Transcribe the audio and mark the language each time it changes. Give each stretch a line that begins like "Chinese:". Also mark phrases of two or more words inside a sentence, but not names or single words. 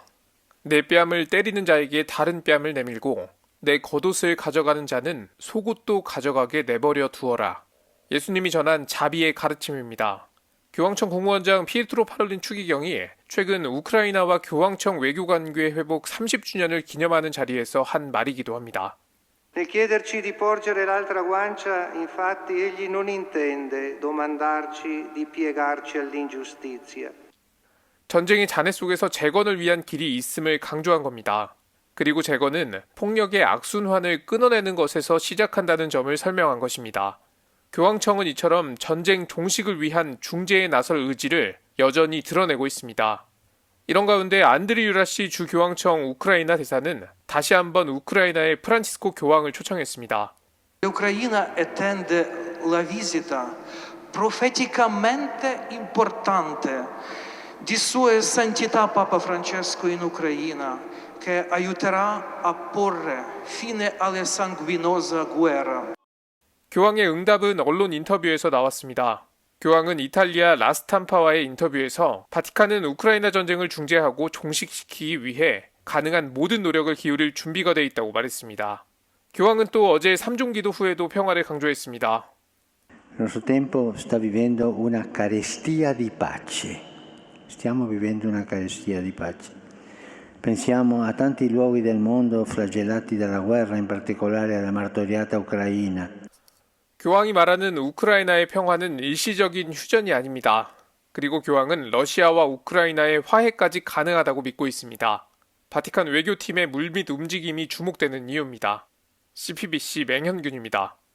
Korean: 내 뺨을 때리는 자에게 다른 뺨을 내밀고 내 겉옷을 가져가는 자는 속옷도 가져가게 내버려 두어라. 예수님이 전한 자비의 가르침입니다. 교황청 국무원장 피에트로 파롤린 추기경이 최근 우크라이나와 교황청 외교관계 회복 30주년을 기념하는 자리에서 한 말이기도 합니다.
Italian: Nel chiederci di porgere l'altra guancia, infatti, egli non intende domandarci di piegarci all'ingiustizia.
Korean: 전쟁의 잔해 속에서 재건을 위한 길이 있음을 강조한 겁니다. 그리고 재건은 폭력의 악순환을 끊어내는 것에서 시작한다는 점을 설명한 것입니다. 교황청은 이처럼 전쟁 종식을 위한 중재에 나설 의지를 여전히 드러내고 있습니다. 이런 가운데 안드리 유라시 주 교황청 우크라이나 대사는 다시 한번 우크라이나의 프란치스코 교황을 초청했습니다.
Italian: L'Ucraina attende la visita profeticamente importante di Sua Santità Papa Francesco in Ucraina, che aiuterà a porre fine alla sanguinosa guerra.
Korean: 교황의 응답은 언론 인터뷰에서 나왔습니다. 교황은 이탈리아 라스탐파와의 인터뷰에서 바티칸은 우크라이나 전쟁을 중재하고 종식시키기 위해 가능한 모든 노력을 기울일 준비가 돼 있다고 말했습니다. 교황은 또 어제 삼종기도 후에도 평화를 강조했습니다.
Italian: Il nostro tempo sta vivendo una carestia di pace. Stiamo vivendo una carestia di pace. Pensiamo a tanti luoghi del mondo flagellati dalla guerra, in particolare alla martoriata Ucraina.
Korean: 교황이 말하는 우크라이나의 평화는 일시적인 휴전이 아닙니다. 그리고 교황은 러시아와 우크라이나의 화해까지 가능하다고 믿고 있습니다. 바티칸 외교팀의 물밑 움직임이 주목되는 이유입니다. CPBC 맹현균입니다.